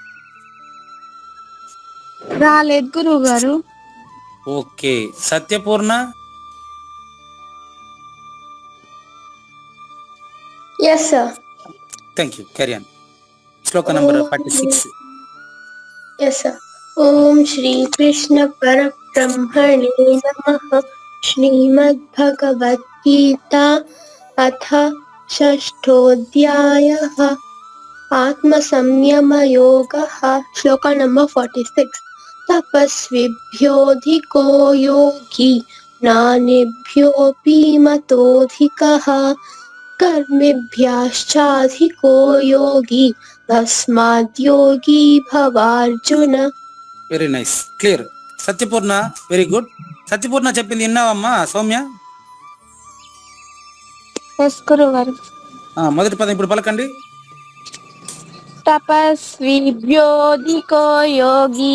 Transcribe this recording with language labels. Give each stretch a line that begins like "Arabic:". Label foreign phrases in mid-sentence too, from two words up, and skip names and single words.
Telugu: రాలేదు గురువు గారు. ఓకే. సత్యపూర్ణ.
English: Yes, sir. Thank you. Carry on. Shloka number 46. Yes, sir.
Sanskrit: ॐ श्री कृष्ण परब्रह्मणे नमः. श्रीमद् भगवद् अथ षष्ठोऽध्यायः आत्म संयम योगः.
English: Shloka number
Sanskrit: 46. तपस्विभ्योऽधिको योगी ज्ञानिभ्योऽपि मतोऽधिकः कर्मिभ्यश्चाधिको योगी तस्माद्योगी भवार्जुन.
English: Very nice, clear. Satyapurna very good.
Telugu: సత్యపూర్ణ చెప్పింది విన్నావమ్మా సౌమ్య? ఎస్ గురువు గారు. మొదటి పదం ఇప్పుడు పలకండి.
Sanskrit: తపస్విభ్యోధికో యోగి.